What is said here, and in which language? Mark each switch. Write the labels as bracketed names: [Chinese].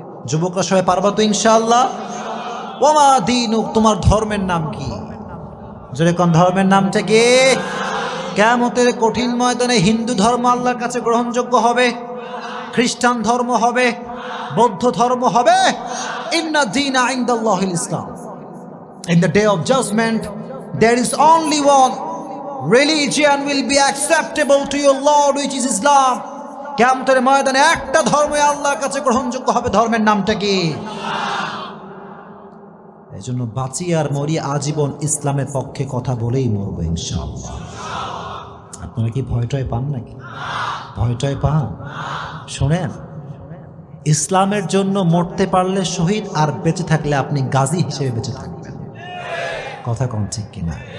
[Bangla] যুবকরা সবাই পারবা তো ইনশাআল্লাহ? [Arabic] ওমা দীনুক, [Bangla] তোমার ধর্মের নাম কি? জোরে কোন ধর্মের নামটা কি? কিয়ামতের কঠিন ময়দানে হিন্দু ধর্ম আল্লাহর কাছে গ্রহণযোগ্য হবে, খ্রিস্টান ধর্ম হবে, বৌদ্ধ ধর্ম হবে। [Arabic] ইন্না দীনা ইনদাল্লাহিল ইসলাম। [English] In the day of judgment, there is only one religion will be acceptable to your Lord, which is Islam. [Bangla] কিয়ামতের ময়দানে একটা ধর্ম আল্লাহর কাছে গ্রহণযোগ্য হবে, ধর্মের নামটা কি? এই জন্য বাঁচি আর মরি আজীবন ইসলামের পক্ষে কথা বলেই মরবো ইনশাআল্লাহ। আপনারা কি ভয়টয় পান নাকি? ভয়টয় পান? শোনেন, ইসলামের জন্য মরতে পারলে শহীদ, আর বেঁচে থাকলে আপনি গাজী হিসেবে বেঁচে থাকবেন। কথা কোন ঠিক কিনা?